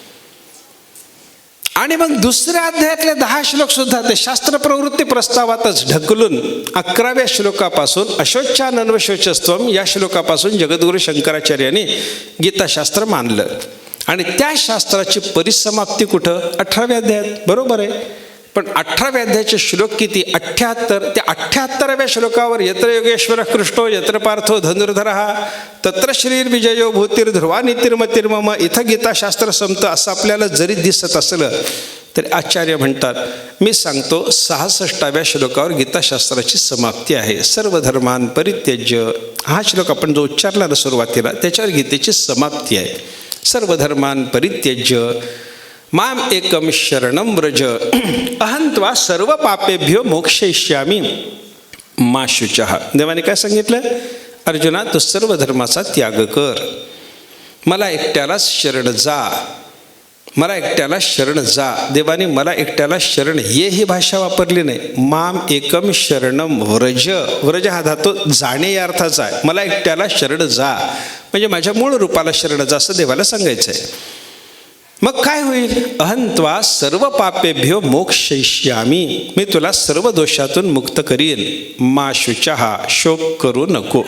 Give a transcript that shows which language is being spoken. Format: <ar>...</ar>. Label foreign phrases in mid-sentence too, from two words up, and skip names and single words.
<mr>आणि मग दुसऱ्या अध्यायातले 10 श्लोक सुद्धा ते शास्त्र प्रवृत्ती प्रस्तावातच ढकलून 11व्या श्लोकापासून अशोचानन्वशोचस्त्वम या श्लोकापासून जगद्गुरु शंकराचार्यांनी गीताशास्त्र मानलं. आणि त्या शास्त्राची परिसमाप्ती कुठं? 18व्या अध्यायात. बरोबर आहे. पण 18व्या अध्यायाचे श्लोक किती?</mr> <sa>78.</sa> <mr>त्या 78व्या श्लोकावर</mr> <sa>यत्र योगेश्वर कृष्णो यत्र पार्थो धनुर्धरः तत्र श्रीर्विजयो भूतिर्ध्रुवा नीतिर्मतिर्मम.</sa> <mr>इथं गीताशास्त्र संपतं असं आपल्याला जरी दिसत असलं तरी आचार्य म्हणतात, मी सांगतो 66व्या श्लोकावर गीताशास्त्राची समाप्ती आहे.</mr> <sa>सर्व धर्मान परित्यज्य,</sa> <mr>हा श्लोक आपण जो उच्चारला ना सुरुवातीला, त्याच्यावर गीतेची समाप्ती आहे.</mr> <sa>सर्व धर्मान परित्यज्य माम एकम शरणम व्रज अहं त्वा सर्व पापेभ्यो मोक्षयिष्यामि. मा शुचः.</sa> <mr>देवाने काय सांगितलं? अर्जुना, तू सर्व धर्माचा त्याग कर, मला एकट्यालाच शरण जा, मला एकट्याला शरण जा. देवाने मला एकट्याला शरण ये ही भाषा वापरली नाही.</mr> <sa>माम एकम शरणम व्रज.</sa> <mr>व्रज हा धातू जाणे या अर्थाचा आहे. मला एकट्याला शरण जा म्हणजे माझ्या मूळ रूपाला शरण जा असं देवाला सांगायचं आहे. मग काय होईल?</mr> <sa>अहंत्वा सर्व पापेभ्यो मोक्षयिष्यामी.</sa> <mr>मी तुला सर्व दोषातून मुक्त करीन.</mr> <sa>मा शुचः,</sa> <mr>शोक करू नको.</mr>